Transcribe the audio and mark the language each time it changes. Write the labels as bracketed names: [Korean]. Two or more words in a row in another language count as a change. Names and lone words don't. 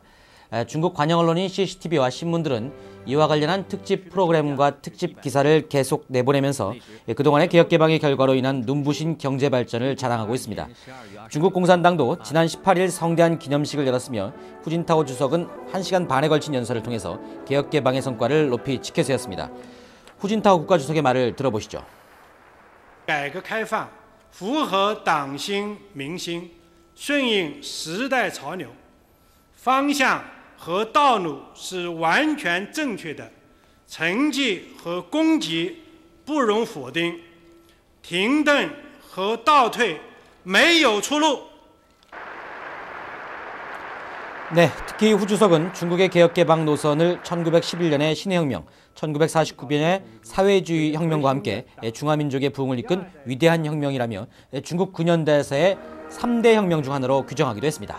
[Korean] 중국 관영 언론인 CCTV와 신문들은 이와 관련한 특집 프로그램과 특집 기사를 계속 내보내면서 그동안의 개혁개방의 결과로 인한 눈부신 경제 발전을 자랑하고 있습니다. 중국 공산당도 지난 18일 성대한 기념식을 열었으며 후진타오 주석은 1시간 반에 걸친 연설을 통해서 개혁개방의 성과를 높이 직켜 세웠습니다. 후진타오 국가주석의 말을 들어보시죠. [Chinese] 改革开放符合党心民心，顺应时代潮流，方向和道路是完全正确的，成绩和功绩不容否定，停顿和倒退没有出路。 [Korean] 네, 특히 후 주석은 중국의 개혁개방 노선을 1911년의 신해혁명, 1949년의 사회주의 혁명과 함께 중화민족의 부흥을 이끈 위대한 혁명이라며 중국 9년대에서의 3대 혁명 중 하나로 규정하기도 했습니다.